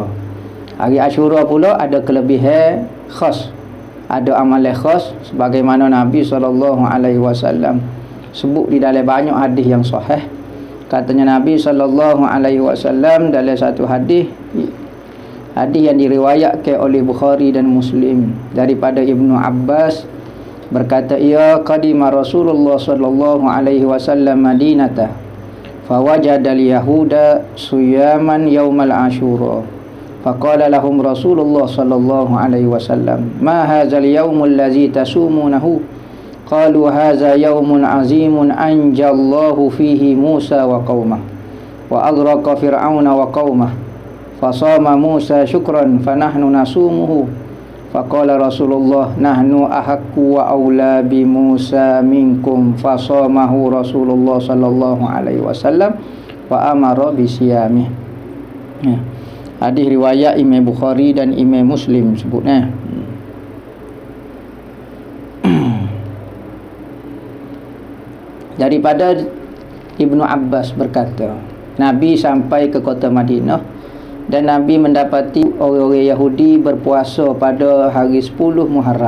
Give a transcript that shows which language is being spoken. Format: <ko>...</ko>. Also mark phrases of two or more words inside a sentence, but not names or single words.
<ms>Hari Ashura pula ada kelebihan khas, ada amalan khas sebagaimana Nabi SAW sebut di dalam banyak hadis yang sahih. Katanya Nabi SAW dalam satu hadis yang diriwayatkan oleh Bukhari dan Muslim daripada Ibnu Abbas, berkata ia,</ms> <ar>قدم رسول الله ﷺ المدينة فوجد اليهود صياما يوم عاشوراء فقال لهم رسول الله ﷺ ما هذا اليوم الذي تصومونه. قالوا هذا يوم عظيم أنجى الله فيه موسى وقومه وأغرق فرعون وقومه فصامه موسى شكرا فنحن نصومه. فقال رسول الله نحن أحق وأولى بموسى منكم فصامه رسول الله صلى الله عليه وسلم وأمر بصيامه.</ar> <ms>Hadis riwayat Imam Bukhari dan Imam Muslim sebutnya. Daripada Ibnu Abbas berkata, Nabi sampai ke kota Madinah dan Nabi mendapati orang-orang Yahudi berpuasa pada hari 10 Muharram.</ms>